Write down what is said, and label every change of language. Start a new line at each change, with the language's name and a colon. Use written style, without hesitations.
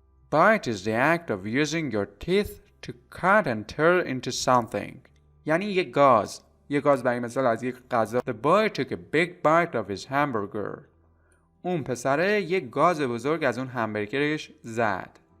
English: Bite is the act of using your teeth to cut and tear into something.
Persian: یعنی یک گاز برای مثال از یک غذا.
English: The boy took a big bite of his hamburger.
Persian: اون پسره یک گاز بزرگ از اون همبرگرش زد.